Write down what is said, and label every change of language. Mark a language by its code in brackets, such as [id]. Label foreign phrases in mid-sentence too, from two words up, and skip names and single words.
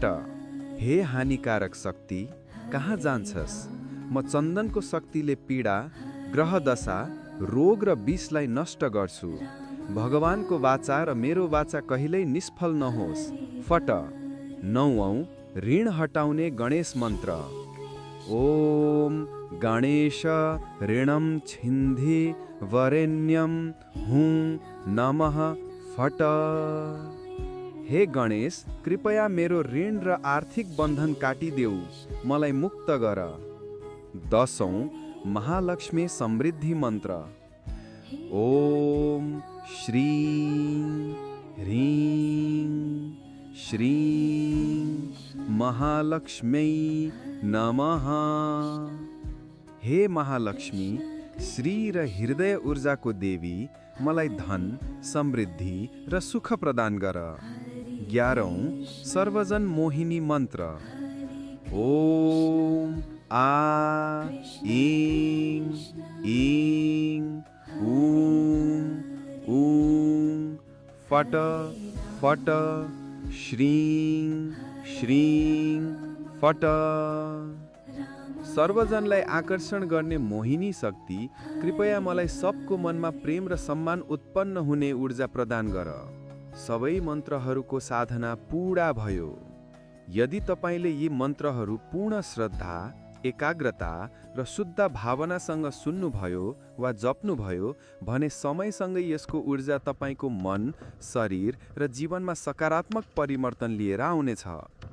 [ne] हे हानिकारक शक्ति, कहाँ जान्छस्? म चन्दनको शक्तिले पीडा, ग्रह दशा, रोग र विषलाई नष्ट गर्छु। भगवानको वाचा र मेरो वाचा कहिल्यै निष्फल नहोस्। [sa] फट। [ne] नौऔं ऋण हटाउने गणेश मन्त्र। [sa] ओम गणेश ऋणम छिन्धि वरेण्यम हुँ नमः फट। [ne] हे गणेश, कृपया मेरो ऋण र आर्थिक बन्धन काटिदेऊ, मलाई मुक्त गर। दशौं महालक्ष्मी समृद्धि मन्त्र। [sa] ओम श्रीं ह्रीं श्रीं महालक्ष्मी नमः। [ne] हे महालक्ष्मी, श्री र हृदय ऊर्जाको देवी मलाई धन, समृद्धि र सुख प्रदान गर। 11औं सर्वजन मोहिनी मन्त्र। [sa] ओम आ ईं ईं ऊं ऊं फट फट श्रीं श्रीं फट। [ne] सर्वजनलाई आकर्षण गर्ने मोहिनी शक्ति, कृपया मलाई सबको मनमा प्रेम र सम्मान उत्पन्न हुने ऊर्जा प्रदान गर। सबै मन्त्रहरूको साधना पूरा भयो। यदि तपाईँले यी मन्त्रहरू पूर्ण श्रद्धा, एकाग्रता र शुद्ध भावनासँग सुन्नुभयो वा जप्नुभयो भने समयसँगै यसको ऊर्जा तपाईँको मन, शरीर र जीवनमा सकारात्मक परिवर्तन लिएर आउनेछ।